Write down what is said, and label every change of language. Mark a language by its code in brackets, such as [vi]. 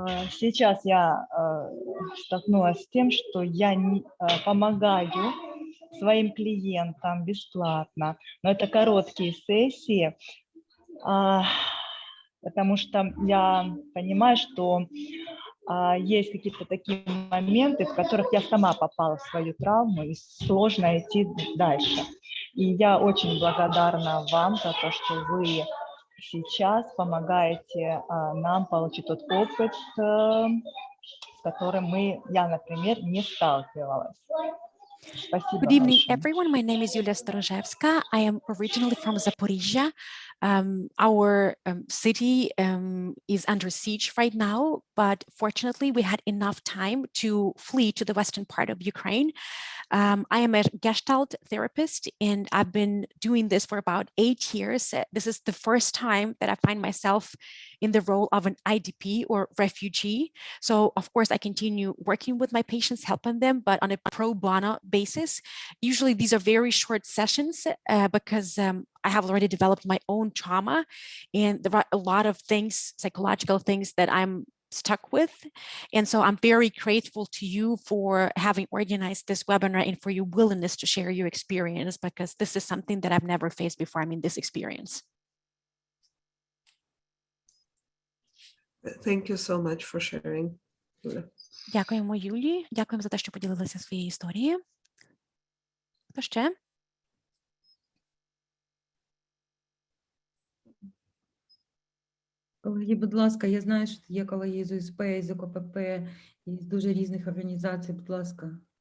[ru] Сейчас я столкнулась с тем, что я помогаю своим клиентам бесплатно, но это короткие сессии, потому что я понимаю, что есть какие-то такие моменты, в которых я сама попала в свою травму, и сложно идти дальше. И я очень благодарна вам за то, что вы сейчас помогаете нам получить тот опыт, с которым я, например, не сталкивалась. Спасибо. [en] Good evening, [ru] большое. [en] everyone. My name is Yulia Storozhevska. I am originally from Zaporizhia. Our city is under siege right now, but fortunately we had enough time to flee to the western part of Ukraine. I am a Gestalt therapist, and I've been doing this for about 8 years. This is the first time that I find myself in the role of an IDP or refugee. So of course I continue working with my patients, helping them, but on a pro bono basis. Usually these are very short sessions because I have already developed my own trauma, and there are a lot of things, psychological things that I'm stuck with. And so I'm very grateful to you for having organized this webinar and for your willingness to share your experience, because this is something that I've never faced before. I mean, this experience. Thank you so much for sharing. [uk] Дякуємо, Юлі. Дякуємо за те, що поділилися своєю історією. Хто ще? Колеги, будь ласка, я знаю, що є колеги з УСП, з ОКПП, із дуже різних організацій, будь ласка.